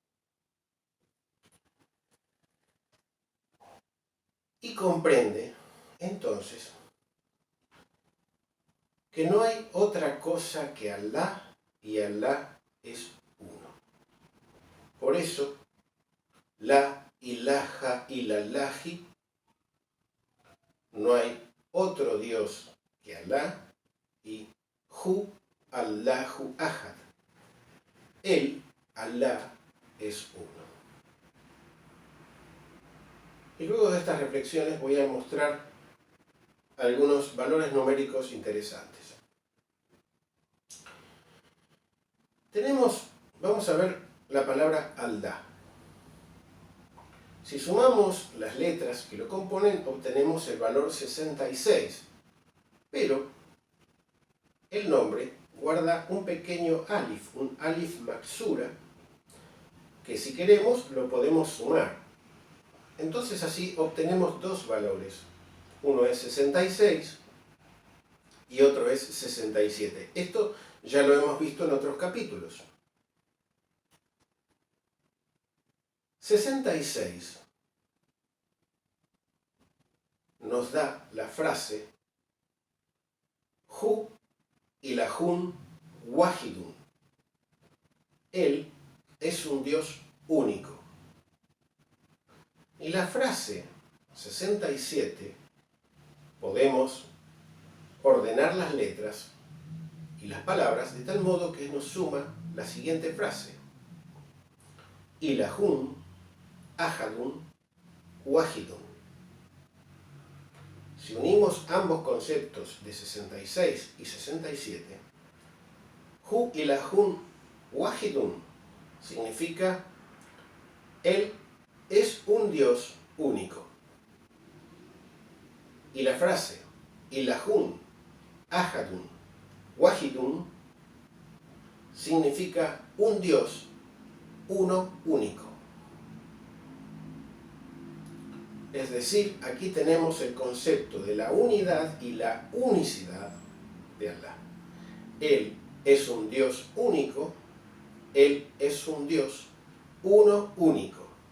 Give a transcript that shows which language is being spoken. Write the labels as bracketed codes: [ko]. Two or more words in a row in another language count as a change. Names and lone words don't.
[es] Y comprende, entonces, que no hay otra cosa que Allah, y Allah es uno. Por eso, [ar] لا إله إلا الله, [es] no hay otro Dios que Allah, y [ar] هو الله أحد, [es] Él, Allah, es uno. Y luego de estas reflexiones voy a mostrar algunos valores numéricos interesantes. Vamos a ver la palabra Allah. Si sumamos las letras que lo componen, obtenemos el valor 66. Pero el nombre guarda un pequeño alif, un [ar] ألف مقصورة, [es] que si queremos lo podemos sumar. Entonces así obtenemos dos valores. Uno es 66 y otro es 67. Esto ya lo hemos visto en otros capítulos. 66 nos da la frase [ar] هو إله واحد. [es] Él es un Dios único. Y la frase 67 podemos ordenar las letras y las palabras de tal modo que nos suma la siguiente frase. [ar] إله أحد واحد. [es] Si unimos ambos conceptos de 66 y 67, [ar] هو إله واحد [es] significa Él es un Dios único. Y la frase [ar] إله أحد واحد [es] significa un Dios, uno único. Es decir, aquí tenemos el concepto de la unidad y la unicidad de Allah. Él es un Dios único, Él es un Dios uno único.